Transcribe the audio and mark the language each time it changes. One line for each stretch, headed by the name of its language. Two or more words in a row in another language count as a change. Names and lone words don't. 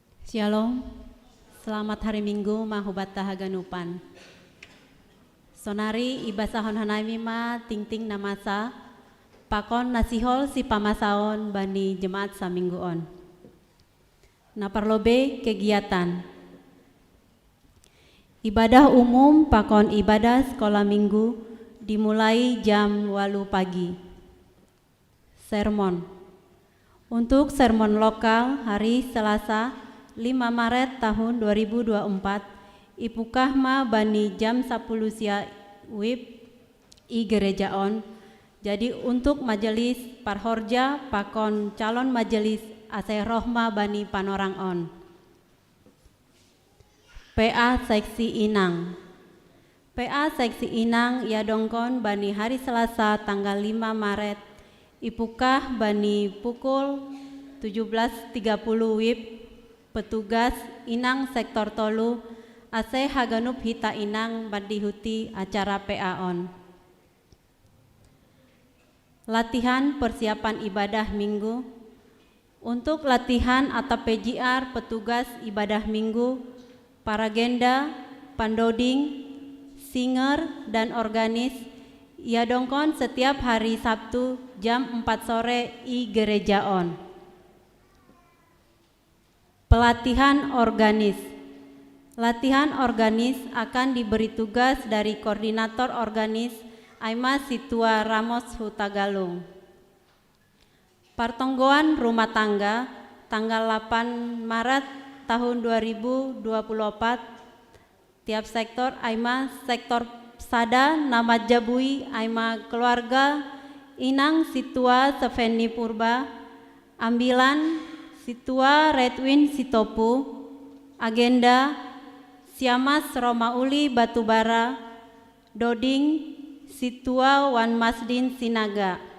Indonesian: Shalom, selamat hari Minggu
Batak Simalungun: mahubat tahaganupan. Sonari iba sahon hanami ma ting-ting namasa, pakon nasihol si pamasaon bani jemaat samingguon. Naparlobe kegiatan.
Indonesian: Ibadah umum pakon ibadah sekolah minggu dimulai jam 8 pagi. Sermon. Untuk sermon lokal hari Selasa 5 Maret tahun 2024
Batak Simalungun: Ipukahma bani
Indonesian: jam 10 sia wib
Batak Simalungun: i gerejaon.
Indonesian: Jadi untuk majelis
Batak Simalungun: parhorja pakon calon majelis aseh rohma bani panorang on.
Indonesian: PA Seksi Inang.
Batak Simalungun: PA Seksi Inang ya dongkon bani
Indonesian: hari Selasa tanggal
Batak Simalungun: 5 Maret Ipukah bani
Indonesian: pukul 17.30 wib petugas
Batak Simalungun: Inang sektor tolu aseh haganup hita Inang bandihuti acara PA on.
Indonesian: Latihan persiapan ibadah minggu. Untuk latihan atau PJR petugas ibadah minggu, paragenda, pandoding, singer, dan organis
Batak Simalungun: ia dongkon
Indonesian: setiap hari Sabtu jam 4 sore
Batak Simalungun: i gereja on.
Indonesian: Pelatihan organis. Latihan organis akan diberi tugas dari koordinator organis Aima Situa Ramos Hutagalung. Partonggoan rumah tangga tanggal 8 Maret tahun 2024
Batak Simalungun: tiap sektor Aima sektor Sada nama Jabui Aima keluarga Inang Situa Sefeni Purba ambilan Situa Redwin Sitopu agenda Siamas Romauli Batubara Doding Situa Wan Masdin Sinaga.